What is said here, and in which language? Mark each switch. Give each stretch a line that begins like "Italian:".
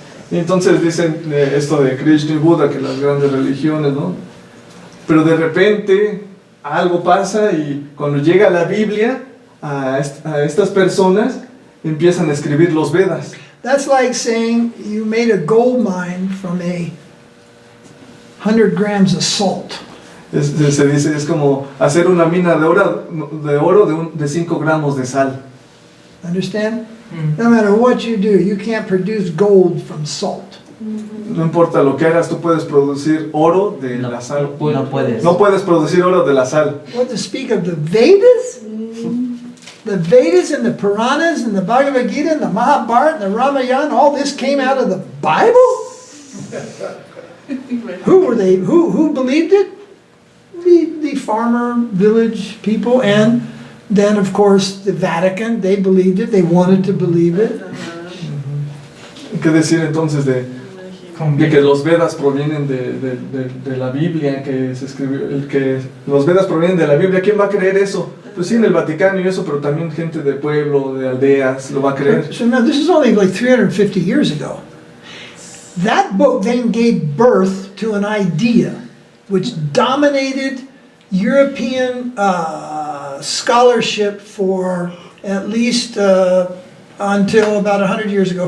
Spanish: Y entonces dicen esto de Krishna y Buda, que las grandes religiones, ¿no? Pero de repente algo pasa y cuando llega la Biblia a estas personas empiezan a escribir los Vedas.
English: That's like saying you made a gold mine from 100 grams of salt.
Spanish: Se dice, es como hacer una mina de oro de 5 gramos de sal.
English: Understand? No matter what you do, you can't produce gold from salt.
Spanish: No importa lo que hagas, tú puedes producir oro de la sal. No puedes. No puedes producir oro de la sal.
English: What to speak of the Vedas? The Vedas and the Puranas and the Bhagavad Gita and the Mahabharata and the Ramayana, all this came out of the Bible? Who were they? Who believed it? The farmer village people, and then of course the Vatican, they believed it, they wanted to believe it.
Spanish: ¿Qué decir entonces de que los Vedas provienen de la Biblia, que se escribió, que los Vedas provienen de la Biblia? ¿Quién va a creer eso? Pues sí, en el Vaticano y eso, pero también gente de pueblo, de aldeas, lo va a creer.
English: So now this is only like 350 years ago. That book then gave birth to an idea which dominated European scholarship for at least until about 100 years ago.